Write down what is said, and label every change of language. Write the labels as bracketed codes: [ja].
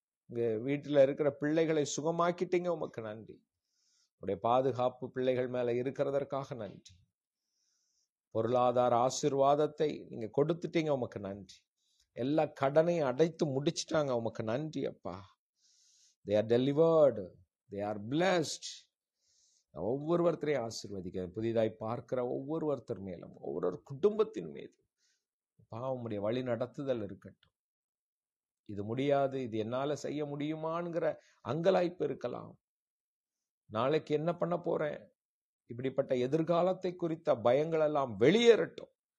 [ta] இங்க வீட்டில் இருக்கிற பிள்ளைகளை சுகமாக்கிட்டீங்க, உமக்கு நன்றி. உடைய பாதுகாப்பு பிள்ளைகள் மேல இருக்கிறதற்காக நன்றி. பொருளாதார ஆசீர்வாதத்தை நீங்க கொடுத்துட்டீங்க, உமக்கு நன்றி. எல்லா கடனையும் அடைத்து முடிச்சிட்டாங்க, உமக்கு நன்றி அப்பா. [en] They are delivered, they are blessed. [ta] ஒவ்வொருவரையும் ஆசீர்வதிக்க, புதிதாய் பார்க்கிற ஒவ்வொருத்தர் மேலும், ஒவ்வொரு குடும்பத்தின் மீதும் உம்முடைய வழி நடத்துதல் இருக்கட்டும். இது முடியாது, இது என்னால செய்ய முடியுமாங்கிற அங்கலாய்ப்பு இருக்கலாம். நாளைக்கு என்ன பண்ண போறேன், இப்படிப்பட்ட எதிர்காலத்தை குறித்த பயங்கள் எல்லாம் வெளியேறட்டும்.